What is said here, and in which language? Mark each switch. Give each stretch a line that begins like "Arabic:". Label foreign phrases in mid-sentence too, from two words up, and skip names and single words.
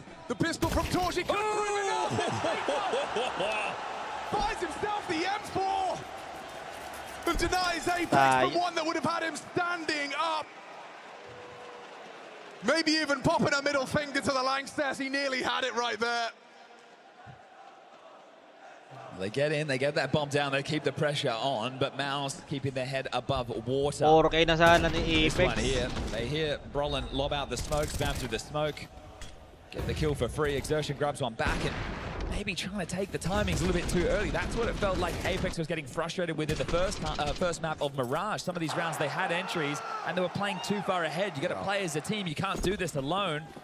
English: The pistol from Torji could prove enough. Finds himself the M4 and denies Apex the one that would have had him standing up. Maybe even popping a middle finger to the Lanxess. He nearly had it right there. They get in, they get that bomb down, they keep the pressure on, but Mouz keeping their head above water. 4K na sana ni This one Apex. here, they hear Brolin lob out the smoke, spam through the smoke, get the kill for free. Exertion grabs one back and maybe trying to take the timings a little bit too early. That's what it felt like Apex was getting frustrated with in the first map of Mirage. Some of these rounds they had entries and they were playing too far ahead. You got to play as a team, you can't do this alone.